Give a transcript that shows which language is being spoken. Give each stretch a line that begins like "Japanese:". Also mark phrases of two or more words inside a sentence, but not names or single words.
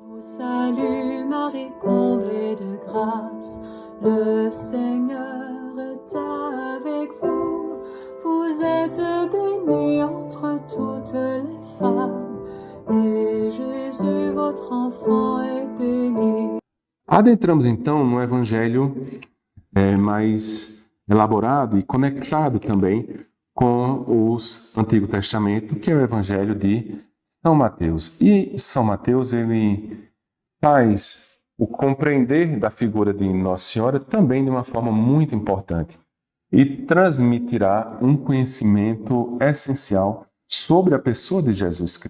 French: Salut Marie, comblée de grâce, le Seigneur est avec vous. Vous êtes bénie entre toutes les femmes, et Jésus, votre enfant, est béni.
Portuguese: Adentramos então no Evangelho mais elaborado e conectado também com o Antigo Testamento, que é o Evangelho de São Mateus. E São Mateus, ele faz o compreender da figura de Nossa Senhora também de uma forma muito importante e transmitirá um conhecimento essencial sobre a pessoa de Jesus Cristo.